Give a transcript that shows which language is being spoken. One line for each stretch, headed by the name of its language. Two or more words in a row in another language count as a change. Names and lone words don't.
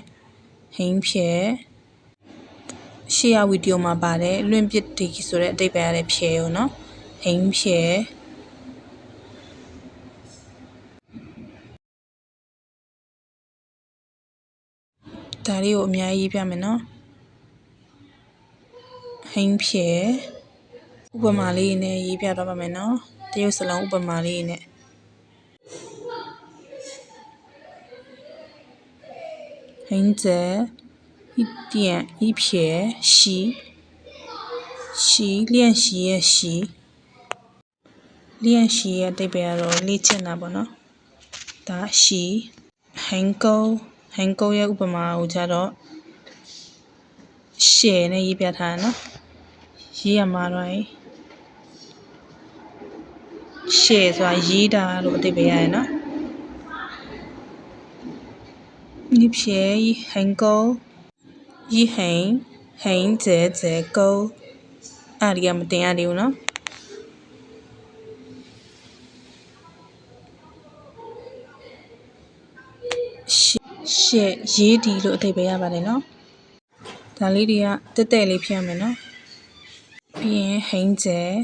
Burmese: ရှေ့ရဗီဒီယိုမှာပါတယ်လွင့်ပစ်ဒီဆိုတဲ့အဓိပ္ပာယ်ရတဲ့ဖြဲကိုနော်ဟင်းဖြဲဒါလေးကိုအများကြီးရေးပြမယ်နော်ဟင်းဖြဲဥပမာလေးနဲ့ရေးပြတော့ပါမယ်နော်တရုတ်စလုံးဥပမာလေးနဲ့ ဟင်းကျ
Chinese: 一点一撇习练习
Burmese: ရဲ့
Chinese: 习练习
Burmese: ရဲ့အဓိပ္ပာယ်ကတော့လေ့ကျင့်တာပေါ့နော်ဒါ习ဟင်းကုန်းရဲ့ဥပမာကိုကြတော့ရှယ်နဲ့ရေးပြထားတာနော်ရေးရမှာတော့ ရှယ်ဆိုတာရေးတာလို့အဓိပ္ပာယ်ရတယ်နော်
Chinese: 一撇一横沟一横折沟
Burmese: အဲ့ဒီကမတင်ရသေးဘူးနော် ရှယ်ရေးဒီလို့အဓိပ္ပာယ်ရပါတယ်နော်ဒါလေးတွေကတက်တက်လေးဖြစ်ရမယ်နော်ပြီးရင်ဟင်းကျ